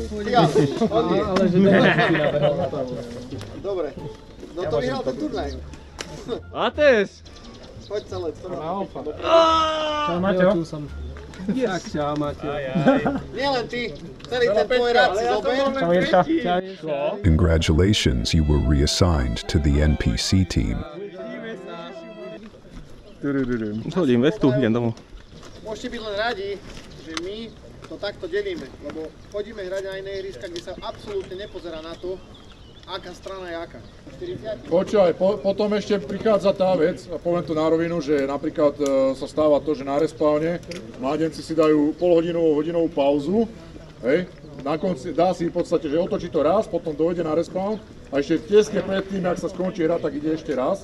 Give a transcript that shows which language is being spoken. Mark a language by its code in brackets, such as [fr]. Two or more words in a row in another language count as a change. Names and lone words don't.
[sk] Ale že si nabehol na to. Dobre. No to vyhral ten turnaj. Ates! Poď celé. Čau Maťo. Tak, čau Maťo. Nielen ty. Celý ten tvoj rád si zober. Čau Jirka. Čau Jirka. [en] Congratulations, you were reassigned to the NPC team. [sk] Zhodím vestu, idem domov. Môžete byť len radi, že my to takto delíme, lebo chodíme hrať na iné ihriska, kde sa absolútne nepozerá na to, aká strana je aká. 40? Počúvaj, potom ešte prichádza tá vec, a poviem to na rovinu, že napríklad sa stáva to, že na respawne mládenci si dajú hodinovú pauzu, hej, na konci dá si v podstate, že otočí to raz, potom dojde na respawn a ešte tesne predtým, ak sa skončí hra, tak ide ešte raz.